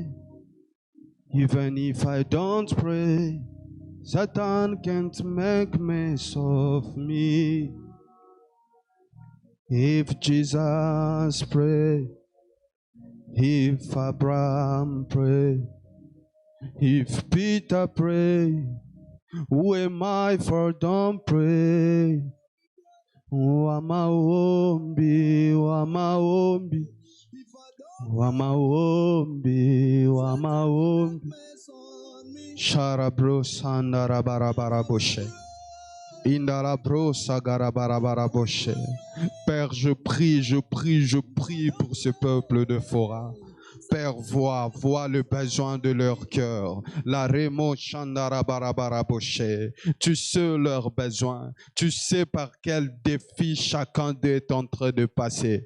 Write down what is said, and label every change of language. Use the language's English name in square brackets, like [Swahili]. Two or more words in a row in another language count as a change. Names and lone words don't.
[English] Even if I don't pray, Satan can't make mess of me. If Jesus prayed, if Abraham prayed, if Peter prayed, who am I for don't pray? Wamaombi, wamaombi, wamaombi, wamaombi. Sharabro sandarabarabaraboche. Indalabro sagarabarabaraboche. [French] Père, je prie pour ce peuple de Fora. Père, vois le besoin de leur cœur. La remo chandarabarabaraboche. Tu sais leurs besoins. Tu sais par quel défi chacun d'eux est en train de passer.